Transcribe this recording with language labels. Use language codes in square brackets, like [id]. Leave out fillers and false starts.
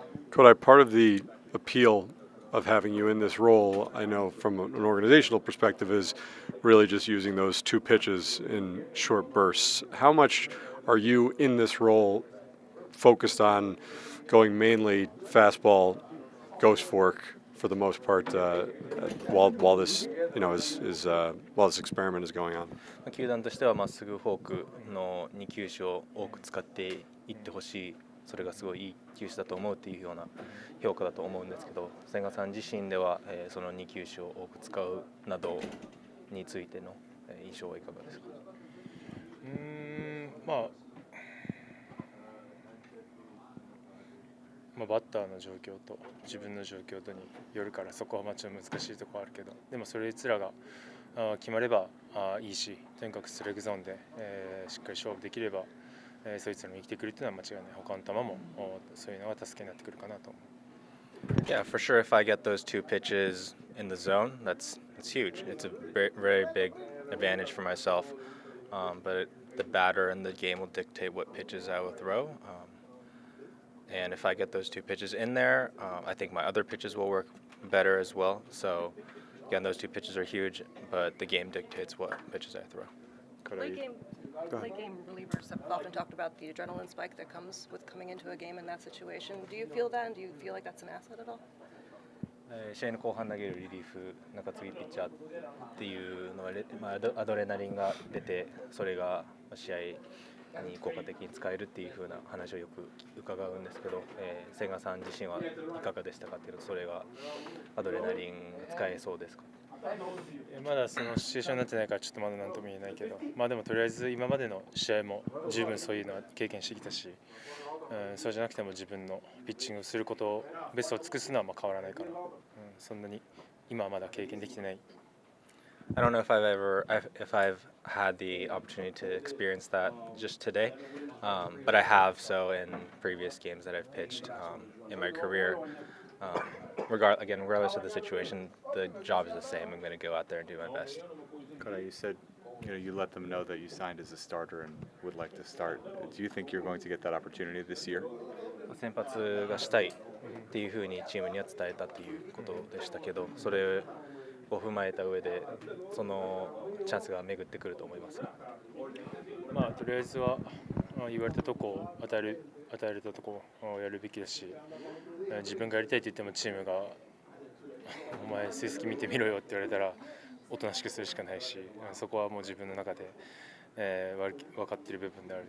[en] Kodai, part of the appeal of having you in this role, I know from an organizational perspective, is really just using those 2 pitches in short bursts. How much are you in this role focused on going mainly fastball, ghost fork for the most part while this while this experiment is going on? [ja] 球団としてはまっすぐフォークの2球種を多く使っていってほしいそれがすごいいい球種だと思うっていうような評価だと思うんですけど、千賀さん自身では、その2球種を多く使うなどについての印象はいかがですか？バッターの状況と自分の状況とによるから、そこはちょっと難しいところあるけど、でもそれいつらが決まればいいし、とにかくストライクゾーンで、しっかり勝負できれば、そいつらの生きてくるっていうのは間違いない。他の球もそういうのが助けになってくるかなと思う。 [en] Yeah, for sure. If I get those 2 pitches in the zone, that's huge. It's a very big advantage for myself. But the batter and the game will dictate what pitches I will throw. And if I get those 2 pitches in there, I think my other pitches will work better as well. So again, those 2 pitches are huge, but the game dictates what pitches I throw. Late game relievers have often talked about the adrenaline spike that comes with coming into a game in that situation. Do you feel that, and do you feel like that's an asset at all? [ja] 試合の後半投げるリリーフ中継ぎピッチャーっていうのは、アドレナリンが出て、それが試合に効果的に使えるっていう風な話をよく伺うんですけど、千賀さん自身はいかがでしたかっていうと、それがアドレナリン使えそうですか？まだそのシチュエーションになってないからちょっとまだ何とも言えないけど、でもとりあえず今までの試合も十分そういうのは経験してきたし、そうじゃなくても自分のピッチングすることをベストを尽くすのは変わらないから、そんなに今はまだ経験できてない。 [en] I don't know if I've had the opportunity to experience that just today, but I have so in previous games that I've pitched in my career. Regardless of the situation, the job is the same. I'm going to go out there and do my best. Kodai, you said you let them know that you signed as a starter and would like to start. Do you think you're going to get that opportunity this year? [ja] 先発がしたいっていうふうにチームには伝えたっていうことでしたけど、それを踏まえた上でそのチャンスが巡ってくると思います。とりあえずは言われたとこを与えられたとこをやるべきだし、自分がやりたいと言ってもチームがお前成績見てみろよって言われたらおとなしくするしかないし、そこはもう自分の中で、分かっている部分である。